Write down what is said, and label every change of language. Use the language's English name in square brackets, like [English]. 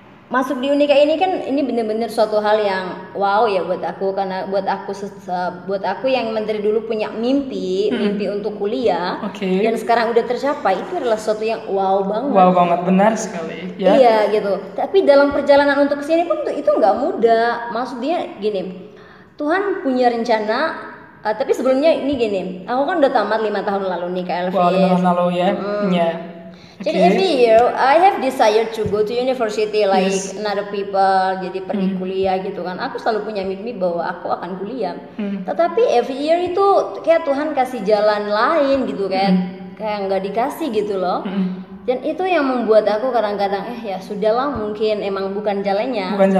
[Indonesian] Masuk di Unika ini kan ini benar-benar suatu hal yang wow ya buat aku, karena buat aku yang menteri dulu punya mimpi untuk kuliah dan sekarang udah tercapai, itu adalah sesuatu yang wow banget. Benar sekali ya. Iya gitu. Tapi dalam perjalanan untuk kesini pun itu nggak mudah. Maksudnya gini, Tuhan punya rencana. Tapi sebelumnya ini gini, aku kan udah tamat 5 tahun lalu nih Kak Elvis. 5 tahun lalu ya. [English] Jadi every year I have desire to go to university like another people, [Indonesian] jadi pergi kuliah gitu kan. Aku selalu punya mimpi bahwa aku akan kuliah. Tetapi [English] every year [Indonesian] itu kayak Tuhan kasih jalan lain gitu kan. Kayak nggak dikasih gitu loh. Dan itu yang membuat aku kadang-kadang ya sudahlah, mungkin emang bukan jalannya.